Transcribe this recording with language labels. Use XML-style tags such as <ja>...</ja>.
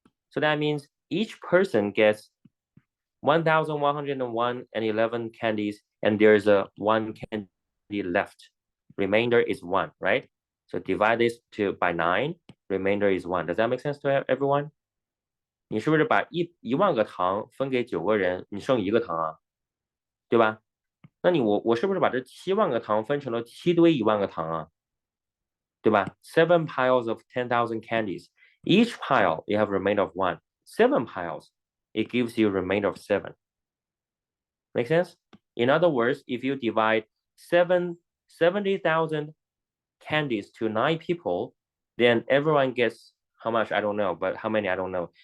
<en>So that means each person gets 1,101 and 11 candies, and there's a 1 candy left. Remainder is 1, right? So divide this by 9, remainder is 1. Does that make sense to everyone?</en> <zh>你是不是把一万个糖分给9个人，你剩1个糖啊？对吧？那我是不是把这7万个糖分成了7堆1万个糖啊？对吧？</zh> <en>7 piles of 10,000 candies. Each pile you have remainder of 1. 7 piles, it gives you remainder of 7. Make sense? In other words, if you divide 70,000 candies to 9 people, then everyone gets how much? I don't know, but how many? I don't know.</en>